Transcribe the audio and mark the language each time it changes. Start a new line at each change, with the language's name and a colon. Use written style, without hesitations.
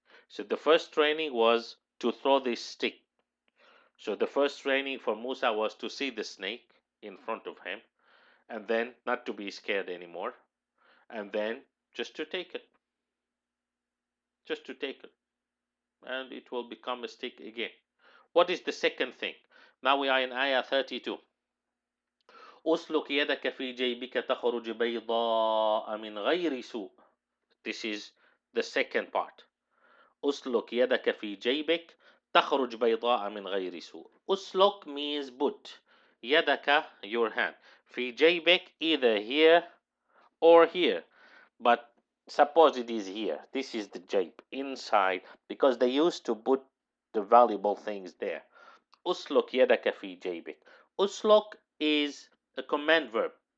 English: So the first training was to throw this stick. So the first training for Musa was to see the snake in front of him, and then not to be scared anymore, and then just to take it. Just to take it. And it will become a stick again. What is the second thing? Now we are in ayah 32.
Arabic: أسلك يدك في جيبك تخرج بيضاء من غير سوء.
English: This is the second part.
Arabic: أسلك يدك في جيبك تخرج بيضاء من غير سوء.
English: أسلك means put. يدك, your hand.
Arabic: في جيبك,
English: either here or here. But suppose it is here. This is the jayb, inside, because they used to put the valuable things there.
Arabic: Usluk yadaka fi jaybik. Usluk
English: is a command verb.